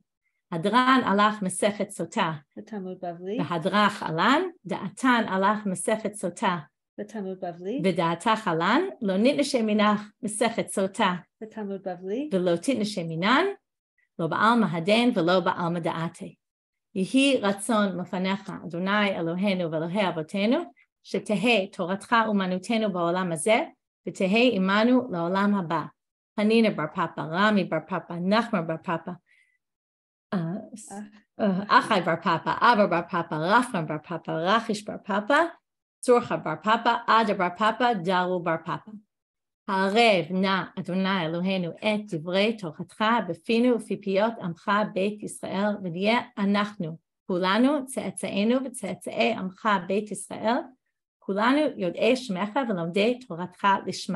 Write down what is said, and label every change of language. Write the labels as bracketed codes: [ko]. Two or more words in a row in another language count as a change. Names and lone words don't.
[arc] הדרן עלך מסכת סוטה. Talmud Bavli. והדרך עלן. דעתן עלך מסכת סוטה. Talmud Bavli. ודעתך עלן. לא נתנשי מינך מסכת סוטה. Talmud Bavli. ולא תתנשי מינן. לא בעלמא הדין. ולא בעלמא דאתי. [he] יהי רצון מלפניך אדני אלהינו ואלהי אבותינו שתהא תורתך אומנותנו בעולם הזה ותהא עמנו לעולם הבא. [arc] Hanina bar Papa, Rami bar Papa, Nachman bar Papa, Achai bar Papa, Abba bar Papa, Rafman bar Papa, Rachish bar Papa, Tzorcha bar Papa, Ada bar Papa, Daru bar Papa. [he] הערב נא אדוני אלוהינו את דברי תורתך בפינו ובפי פיות עמך בית ישראל, ונהיה אנחנו כולנו צאצאינו וצאצאי עמך בית ישראל, כולנו יודעי שמך ולומדי תורתך לשמה.